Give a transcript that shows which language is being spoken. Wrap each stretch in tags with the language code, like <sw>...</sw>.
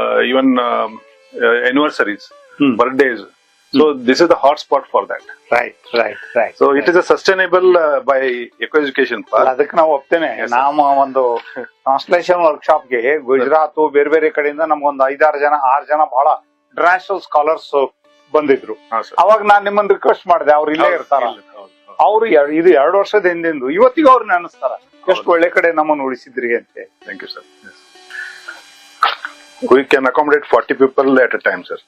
<en>Even anniversaries, birthdays. So this is the hot spot for that. Right. So it is a sustainable by eco education park.</en> <kn>ಅದಕ್ಕೆ ನಾವು ಒಪ್ತೇನೆ. ನಮ್ಮ ಒಂದು translation workshop ಗೆ ಗುಜರಾತ್ ಬೇರೆ ಬೇರೆ ಕಡೆಯಿಂದ ನಮ್ಗೊಂದು 5-6 ಜನ 6 ಜನ ಬಹಳ ಇಂಟರ್ನ್ಯಾಷನಲ್ ಸ್ಕಾಲರ್ಸ್ ಬಂದಿದ್ರು. ಹಾ ಸರ್. ಅವಾಗ ನಾನ್ ನಿಮ್ಮನ್ನ ರಿಕ್ವೆಸ್ಟ್ ಮಾಡಿದೆ, ಅವ್ರು ಇಲ್ಲೇ ಇರ್ತಾರ. ಅವ್ರು ಇದು 2 ವರ್ಷದ ಹಿಂದಿಂದು, ಇವತ್ತಿಗೂ ಅವ್ರು ನೆನೆಸ್ತಾರ ಎಷ್ಟು ಒಳ್ಳೆ ಕಡೆ ನಮ್ಮನ್ನು ಉಳಿಸಿದ್ರಿ ಅಂತ.</kn> <en>Thank you sir. We can accommodate 40 people at a time, sir.</en>